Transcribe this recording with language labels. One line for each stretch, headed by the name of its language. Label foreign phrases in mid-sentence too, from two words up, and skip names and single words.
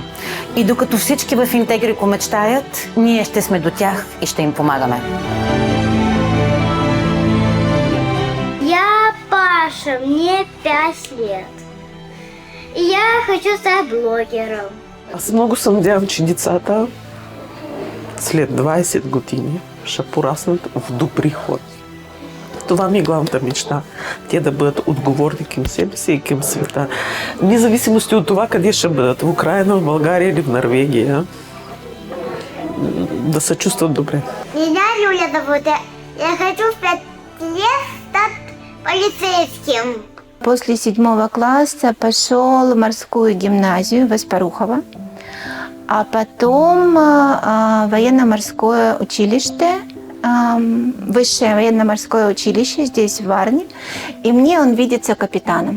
Bulgarian: И докато всички в Интегрико мечтаят, ние ще сме до тях и ще им помагаме.
Russian: Я Паша, мне 5 лет. И я хочу стать блогером.
Bulgarian: Аз много се надявам, че децата след 20 години ще пораснат в добри хора. Това ми е главната мечта. Те да бъдат отговорни към себе си и към света. Независимости от това къде ще бъдат. В Украина, в България или в Норвегия. Да се чувстват добре.
Russian: Меня Юля зовут. Я хочу в 5 лет стать полицейским. После 7 класса пошел в морскую гимназию в Аспарухово, а потом военно-морское училище, высшее военно-морское училище здесь, в Варне, и мне он видится капитаном.